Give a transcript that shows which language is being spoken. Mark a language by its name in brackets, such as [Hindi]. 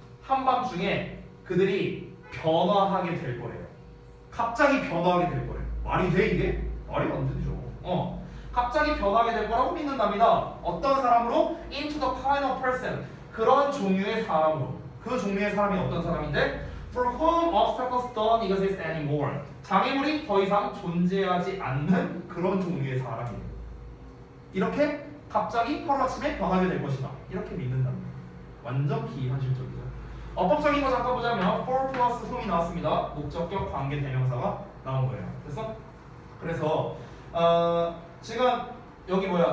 [Korean] 한밤중에 그들이 변화하게 될 거래요. 갑자기 변화하게 될 거래요. 말이 돼 이게? 말이 안 되죠. 갑자기 변화하게 될 거라고 믿는답니다. 어떤 사람으로? [English] Into the kind of person. [Korean] 그런 종류의 사람으로. 그 종류의 사람이 어떤 사람인데? [English] For whom obstacles don't exist anymore. [Korean] 장애물이 더 이상 존재하지 않는 그런 종류의 사람이에요. 이렇게 갑자기 하루아침에 변하게 될 것이다. 이렇게 믿는답니다. 완전 비현실적이죠. 어법적인 거 잠깐 보자면 for plus whom이 나왔습니다. 목적격 관계 대명사가 나온 거예요. 그래서 지금 여기 뭐야?